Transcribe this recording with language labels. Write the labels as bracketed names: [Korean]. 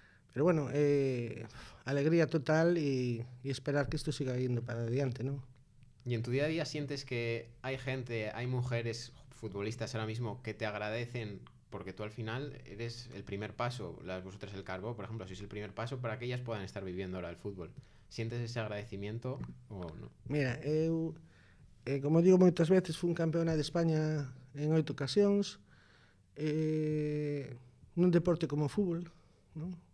[Spanish] Pero bueno, alegría total y esperar que esto siga yendo para adelante, ¿no? ¿Y en tu día a día sientes que hay gente, hay mujeres futbolistas ahora mismo que te agradecen porque tú al final eres el primer paso, vosotras el Carbo, por ejemplo, sois el primer paso para que ellas puedan estar viviendo ahora el fútbol? ¿Sientes ese agradecimiento o no? [Galician] Mira, eu, como digo moitas veces, fui un campeona de España en 8 ocasións, nun deporte como o fútbol, non?